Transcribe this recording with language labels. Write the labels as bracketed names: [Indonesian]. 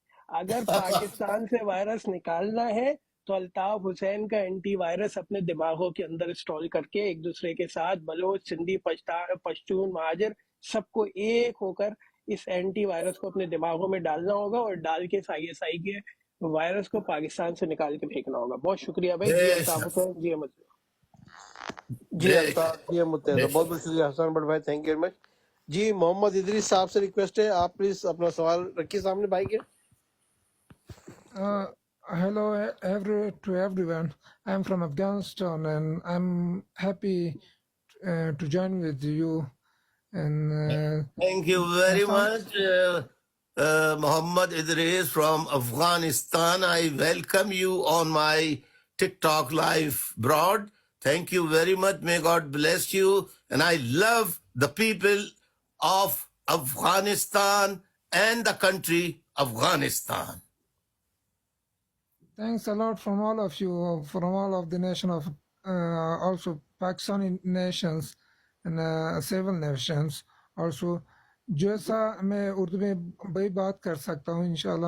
[Urdu] اگر پاکستان سے وائرس نکالنا ہے تو الطاف حسین کا اینٹی وائرس اپنے دماغوں کے اندر انسٹال کر کے ایک دوسرے کے ساتھ بلوچ، سندھی، پشتون، مہاجر سب کو ایک ہو کر اس اینٹی وائرس کو اپنے دماغوں میں ڈالنا ہوگا اور ڈال کے آئی ایس آئی کے وائرس کو پاکستان سے نکال کے پھینکنا ہوگا. بہت شکریہ بھائی. جی بے الطاف شک، حسین. جی احمد. جی بے الطاف شک، جی متحد، بے بہت شک. بہت شکریہ حسان بٹ بھائی، [English] Thank you very much. [Urdu] جی محمد ادریس صاحب سے ریکویسٹ ہے آپ پلیز اپنا سوال رکھیے سامنے بھائی کے. [English] Hello, to everyone. I'm from Afghanistan, and I'm happy to join with you. And Thank you very Hassan, much, Muhammad Idris from Afghanistan. I welcome you on my TikTok live broad. Thank you very much. May God bless you. And I love the people of Afghanistan and the country Afghanistan. thanks a lot from all of you, from all of the nation of also Pakistani nations and several nations. [Urdu] Also, جیسا میں اردو میں بھائی بات کر سکتا ہوں انشاءاللہ.